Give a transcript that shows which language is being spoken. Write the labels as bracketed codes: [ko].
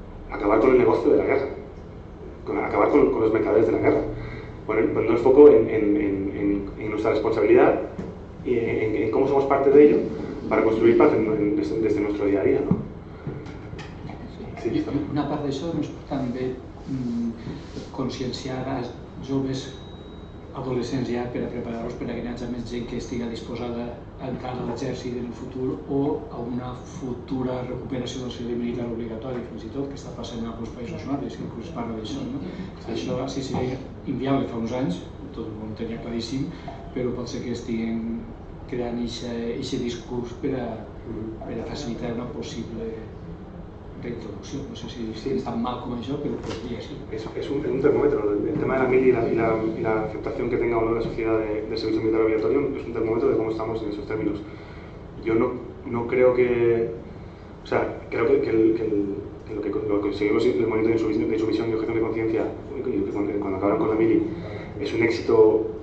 [es] acabar con el negocio de la guerra, acabar con los mercaderes de la guerra, poniendo el foco en nuestra responsabilidad y en cómo somos parte de ello para construir paz desde nuestro día a día, ¿no? Sí, [ca] una part d'això ens pot també conscienciar als joves adolescents ja per a preparar-los per a que hi hagi més gent que estigui disposada a entrar a l'exèrcit en el futur o a una futura recuperació del servei militar obligatori, fins i tot, que està passant en alguns països nòrdics, que inclús parla d'això, no? Això sí seria inviable fa uns anys, tot el món tenia claríssim, però pot ser que estiguin creant aquest discurs per a facilitar una possible reintroducción. [es] No sé si es tan mal como eso, pero podría ser. Es un termómetro. El tema de la mili y la aceptación que tenga o no la sociedad del servicio militar obligatorio es un termómetro de cómo estamos en esos términos. Yo no creo que... O sea, creo que lo que conseguimos en el momento de insumisión y objeción de conciencia, cuando acabaron con la mili, es un éxito